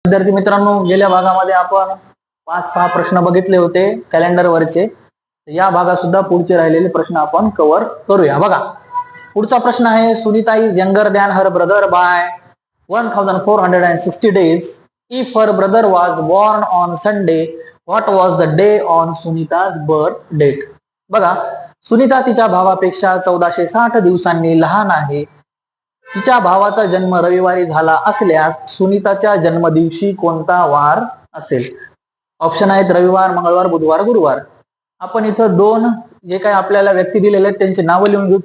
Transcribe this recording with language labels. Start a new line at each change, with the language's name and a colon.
Marathi: विद्यार्थी मित्रांनो, गेल्या भागामध्ये आपण 5-6 प्रश्न बघितले होते कॅलेंडर वरचे. या भागात सुद्धा पुढचे राहिलेले प्रश्न आपण कव्हर करूया. बघा, पुढचा प्रश्न आहे,
English: Sunita is younger than her brother by 1460 days. If her brother was born on Sunday, what was the day on Sunita's birth date?
Marathi: बघा, सुनीता तिच्या भावापेक्षा 1460 दिवसांनी लहान आहे. तिच्या भावाचा जन्म रविवारी झाला असल्यास सुनीताच्या जन्मदिवशी कोणता वार असेल? ऑप्शन आहेत रविवार, मंगळवार, बुधवार, गुरुवार. आपण इथं दोन जे काही आपल्याला व्यक्ती दिलेले आहेत त्यांची नावं लिहून घेऊ.